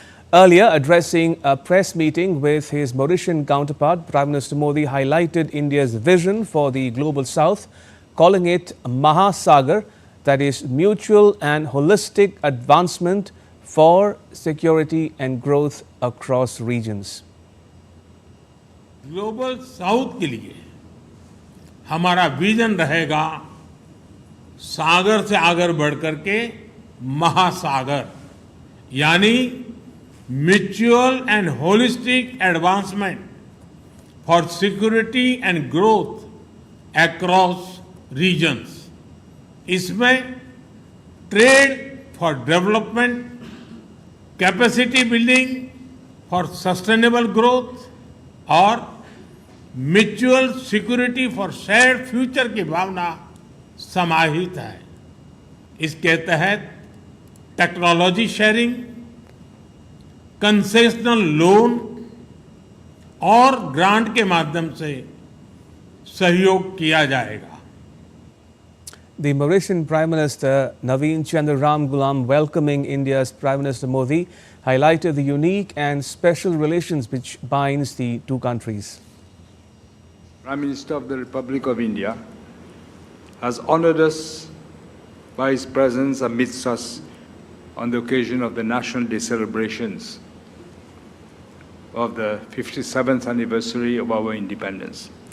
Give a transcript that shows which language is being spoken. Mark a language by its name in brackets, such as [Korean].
[English] Earlier, addressing a press meeting with his Mauritian counterpart, Prime Minister Modi highlighted India's vision for the Global South, calling it Mahasagar, that is mutual and holistic advancement for security and growth across regions. [Hindi] Global south के लिए हमारा vision रहेगा सागर से आगे बढ़कर के महासागर, यानी [English] Mutual and holistic advancement for security and growth across regions. [Hindi] इसमें trade for development, capacity building for sustainable growth और mutual security for shared future की भावना समाहित है. इसके तहत टेक्नोलॉजी शेयरिंग, कंसेशनल लोन और ग्रांट के माध्यम से सहयोग किया जाएगा. [English] The Mauritian Prime Minister Naveen Chandra Ramgoolam, welcoming India's Prime Minister Modi, highlighted the unique and special relations which binds the two countries. Prime Minister of the Republic of India has honored us by his presence amidst us on the occasion of the National Day celebrations of the 57th anniversary of our independence.